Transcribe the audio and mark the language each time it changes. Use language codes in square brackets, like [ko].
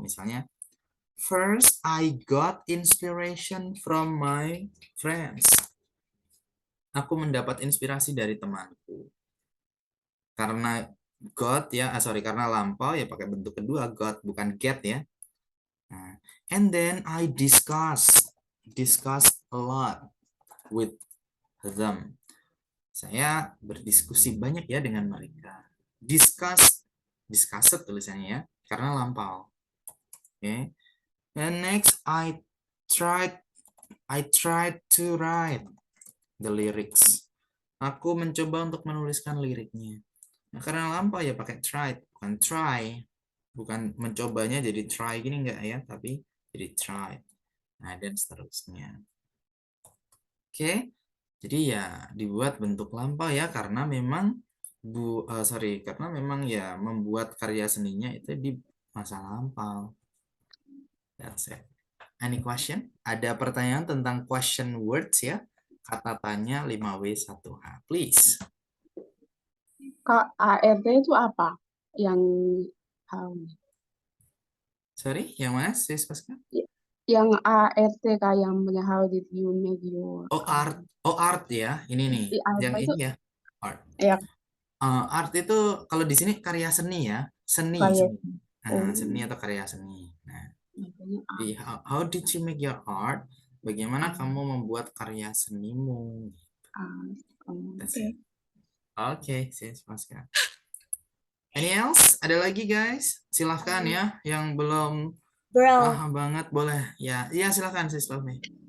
[id] Misalnya, [en] first I got inspiration from my friends. [id] Aku mendapat inspirasi dari temanku. Karena got ya, karena lampau ya pakai bentuk kedua got, bukan get ya. [en] Nah, and then I discuss a lot with them. [id] Saya berdiskusi banyak ya dengan mereka. Discuss tulisannya ya, karena lampau. Oke. Okay. [en] And next I tried to write the lyrics. [id] Aku mencoba untuk menuliskan liriknya. Nah, karena lampau ya pakai tried, bukan try. Bukan mencobanya jadi try gini enggak ya, tapi jadi try. Nah, dan seterusnya. Oke. Jadi ya dibuat bentuk lampau ya karena memang karena memang ya membuat karya seninya itu di masa lampau. [en] That's it. Any question? [id] Ada pertanyaan tentang [en] question words ya? [id] Kata tanya 5W1H. [en] Please. [id] Kak, ART itu apa? Yang Sorry, yang mana sis Pasca? yang ART Kak, yang punya [en] how did you make your [id] art ya. Ini nih. Yang itu, ini ya. Art. ya, Art itu kalau di sini karya seni ya. Seni. kayak Seni atau karya seni. [en] Nah, how did you make your art? [id] Bagaimana kamu membuat karya senimu? Oke, [en] sis Pasca. Any else? [id] Ada lagi guys? Silahkan ya, yang belum paham banget boleh. Ya, iya silahkan sis Lovely.